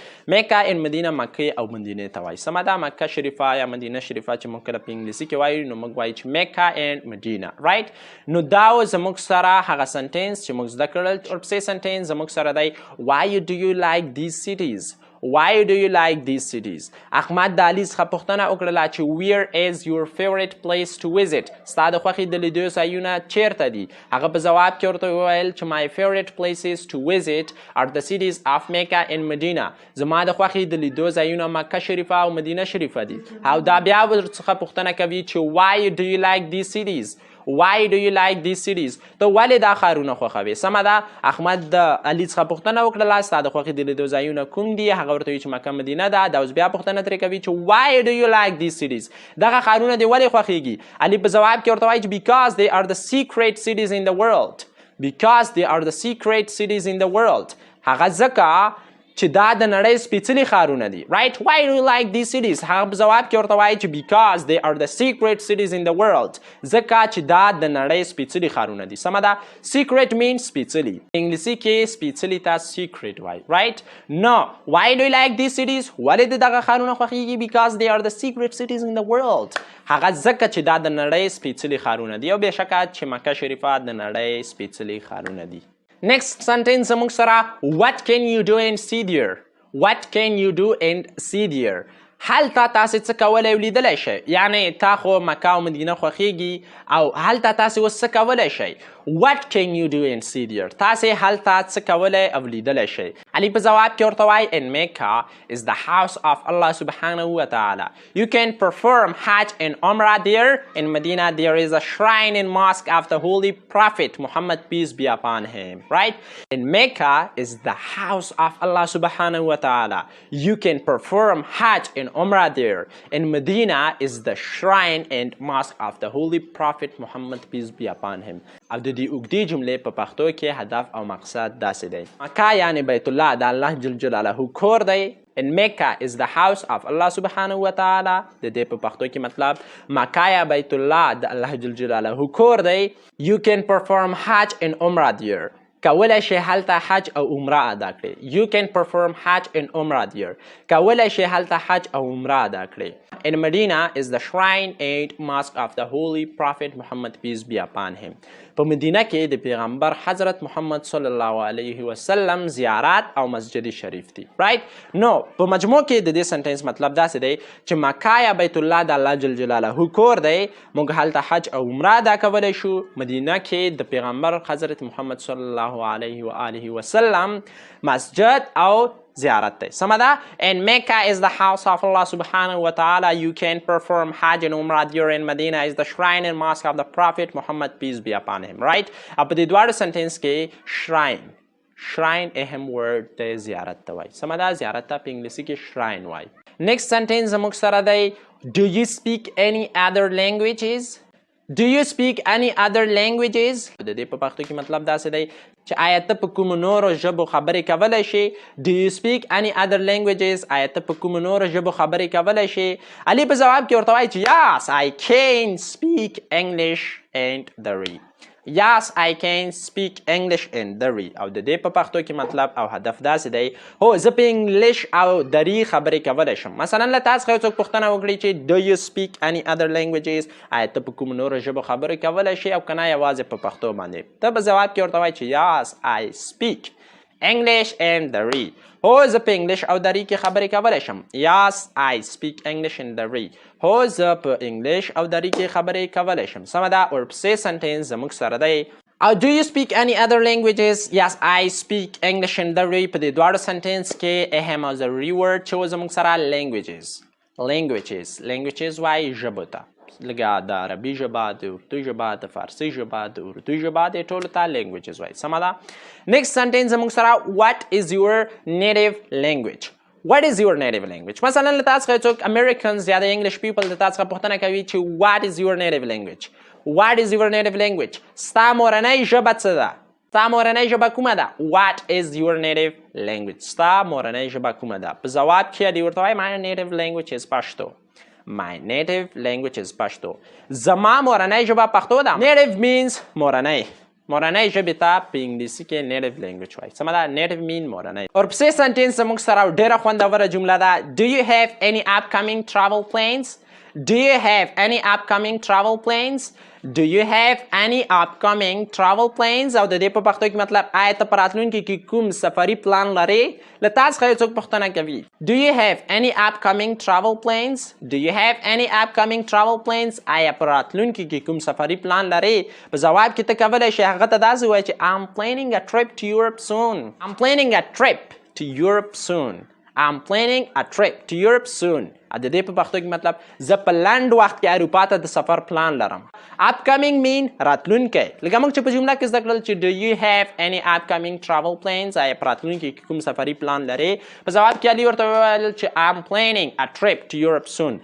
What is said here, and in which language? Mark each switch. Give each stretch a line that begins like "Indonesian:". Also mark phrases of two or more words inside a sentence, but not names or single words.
Pashto: Mecca and Medina مکې او مدینې ته وایي. سمه ده؟ مکه شریفه یا مدینه شریفه چې موږ کله په انګلیسي کې وایو نو موږ وایو چې Mecca and Medina. right نو دا زموږ سره هغه sentence چې موږ زده کړل. ورپسې sentence زموږ سره دی
English: why do you like these cities؟ Why do you like these cities؟
Pashto: احمد د علي څخه پوښتنه وکړله چې
English: where is your favorite place to visit؟
Pashto: ستا د خوښې د لیدو ځایونه چیرته دي؟ هغه په ځواب کې ورته وویل چې
English: my favorite places to visit are the cities of Mecca and Medina.
Pashto: زما د خوښې د لیدو ځایونه مکه شریفه او مدینه شریفه دي. او دا بیا ورڅخه پوښتنه کوي چې
English: why do you like these cities؟ Why do you like these cities؟
Pashto: ته ولې دا ښارونه خوښوې؟ سمه ده؟ احمد د علي څخه پوښتنه وکړله ستا د خوښې د لیدو ځایونه کوم دي؟ هغه ورته وایي چې مکه مدینه ده. دا اوس بیا پوښتنه ترې کوي چې
English: why do you like these cities؟
Pashto: دغه ښارونه دې ولې خوښیږي؟ علي په ځواب کې ورته وایي چې
English: because they are the secret cities in the world. Because they are the secret cities in the world.
Pashto: هغه ځکه چې دا د نړۍ سپېڅلي ښارونه دي.
English: right Why do you like these cities؟
Pashto: هغه په ځواب کې ورته وایي چې
English: because they are the secret cities in the world.
Pashto: ځکه چې دا د نړۍ سپېڅلي ښارونه دي. سمه ده؟
English: secret means
Pashto: سپېڅلي. انګلیسي کې سپېڅلي ته secret وایي.
English: right No Why do you like these cities؟
Pashto: ولې د دغه ښارونه خوښیږي؟
English: because they are the secret cities in the world.
Pashto: هغه ځکه چې دا د نړۍ سپېڅلي ښارونه دي او بېشکه چې مکه شریفه د نړۍ سپېڅلي ښارونه دي.
English: Next sentence
Pashto: زموږ سره
English: what can you do and see there؟ What can you do and see there؟
Pashto: هلته تاسې څه کولی او لیدلی شئ؟ یعنې تا خو مکه او مدینه خوښیږي او هلته تاسې اوس څه کولی شئ؟
English: What can you do and see there؟
Pashto: تاسې هلته څه کولی او لیدلی شئ؟ علي په ځواب کې ورته وایي
English: in Mecca is the house of Allah
Arabic: سبحانه وتعالى.
English: You can perform Hajj and Umrah there. In Medina there is a shrine and mosque of the Holy Prophet Muhammad peace be upon him. right In Mecca is the house of Allah
Arabic: سبحانه وتعالى.
English: You can perform Hajj and Umrah there. In Medina is the shrine and mosque of the Holy Prophet Muhammad peace be upon him.
Pashto: او د دې اوږدې جملې په پښتو کې هدف او مقصد داسې دی. مکه یعنې بیت الله د
Arabic: الله جل جلاله
Pashto: کور دی.
English: In Mecca is the house of Allah
Arabic: سبحانه وتعالى.
Pashto: د دې په پښتو کې مطلب مکه یا بیت الله د
Arabic: الله جل جلاله
Pashto: کور دی.
English: You can perform Hajj and Umrah there.
Pashto: کولی شي هلته حج او عمره ادا کړي.
English: You can perform Hajj and Umrah there.
Pashto: کولی شي هلته حج او عمره ادا کړي.
English: In Medina is the shrine and mosque of the Holy Prophet Muhammad peace be upon him.
Pashto: په مدینه کې د پیغمبر حضرت محمد
Arabic: صلی الله علیه وسلم
Pashto: زیارت او مسجد شریف دی. right نو په مجموع کې د دې سنټنس مطلب داسې دی چې مکه یا بیت الله د
Arabic: الله جل جلاله
Pashto: کور دی. موږ هلته حج او عمره ادا کولی شو. مدینه کې د پیغمبر حضرت محمد
Arabic: صلی الله علیه و آله وسلم
Pashto: مسجد او زیارت دی. سمه ده؟
English: And Mecca is the house of Allah
Arabic: سبحانه وتعالى.
English: You can perform Hajj and Umrah there. In Medina is the shrine and mosque of the Prophet Muhammad peace be upon him.
Pashto: right په دې دواړو سنټنس کې
English: shrine shrine
Pashto: اهم word دی زیارت ته وایي. سمه ده زیارت ته په انګلیسي کې shrine وایي.
English: next sentence
Pashto: زموږ سره دی
English: do you speak any other languages? Do you speak any other languages?
Pashto: د دې په پښتو کې مطلب داسې دی چې آیا ته په کومو نورو ژبو خبرې کولی شي؟
English: Do you speak any other languages?
Pashto: آیا ته په کومو نورو ژبو خبرې کولی شي؟ علي په ځواب کې ورته وایي چې
English: yes I can speak English and Dari. Yes I can speak English and Dari.
Pashto: او د دې په پښتو کې مطلب او هدف داسې دی هو زه په انګلیش او دری خبرې کولی شم. مثلا له تاسو څخه یو څوک پوښتنه وکړي چې
English: do you speak any other languages؟
Pashto: آیا ته په کومو نورو ژبو خبرې کولی شي او که نه یوازې په پښتو باندې؟ ته په ځواب کې ورته وایي چې
English: yes I speak English and Dari.
Pashto: هو زه په انګلیش او دری کې خبرې کولی شم.
English: Yes I speak English and Dari.
Pashto: هو زه په انګلیش او دری کې خبرې کولی شم. سمه ده. ورپسې سنټینس زموږ سره دی
English: do you speak any other languages? Yes I speak English and Dari.
Pashto: په دې دواړو سنټینس کې اهم او ضروري ورډ چې و زموږ سره languages وایي ژبو ته. لکه د عربي ژبه، د اردو ژبه، د فارسي ژبه، د اردو ژبه، د ټولو ته languages وایي. سمه ده.
English: next sentence
Pashto: زموږ سره
English: what is your native language? What is your native language?
Pashto: مثلا له تاسو څخه څوک Americans یا د
English: English people
Pashto: د تاسو څخه پوښتنه کوي چې
English: what is your native language? What is your native language?
Pashto: ستا مورنۍ ژبه څه ده؟ ستا مورنۍ ژبه کومه ده؟
English: What is your native language?
Pashto: ستا مورنۍ ژبه کومه ده؟ په ځواب کې دی ورته وایي
English: my native language is Pashto. My native language is Pashto.
Pashto: زما مورنۍ ژبه پښتو ده.
English: Native means مورنۍ.
Pashto: مورنۍ ژبې ته په انګلیسي کې
English: native language
Pashto: وایي. سمه ده.
English: native mean مورنۍ.
Pashto: ورپسې سنټینس زموږ سره ډېره خوندوره جمله ده.
English: Do you have any upcoming travel plans? Do you have any upcoming travel plans? Do you have any upcoming travel plans?
Pashto: او د دې په پښتو کې مطلب آیا ته په راتلونکي کې کوم سفري پلان لرې؟ له تاسو څخه یو څوک پوښتنه کوي
English: Do you have any upcoming travel plans? Do you have any upcoming travel plans?
Pashto: آیا په راتلونکي کې کوم سفري پلان لرې؟ په ځواب کې ته کولی شې هغه ته داسې ووایې چې
English: I'm planning a trip to Europe soon. I'm planning a trip to Europe soon. I'm planning a trip to Europe soon.
Pashto: د دې په پښتو کې مطلب زه په لنډ وخت کې اروپا ته د سفر پلان لرم.
English: upcoming mean
Pashto: راتلونکی. لکه موږ چې په جمله کې زده کړل چې
English: do you have any upcoming travel plans؟
Pashto: آیا په راتلونکي کې کوم سفري پلان لرې؟ په ځواب کې علي ورته وویل چې
English: I'm planning a trip to Europe soon.